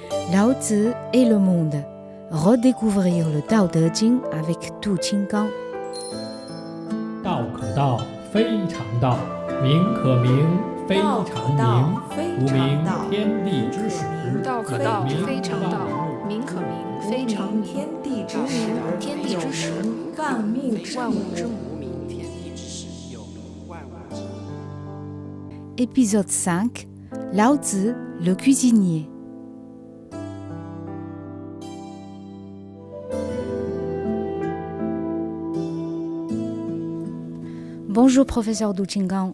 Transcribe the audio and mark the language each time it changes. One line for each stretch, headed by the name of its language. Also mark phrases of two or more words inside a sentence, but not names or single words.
French: Lao Tzu et le monde. Redécouvrir le Tao Te Ching avec Tu Qinggang.
Chinese: 道可道，非常道；名可名，非常名。无名，天地之始； 道可道，非常道；名可名，非常名。天地之始，天地之始，万物之母。
French: Épisode 5. Lao Tzu, le cuisinier. Bonjour professeur Du Qinggang.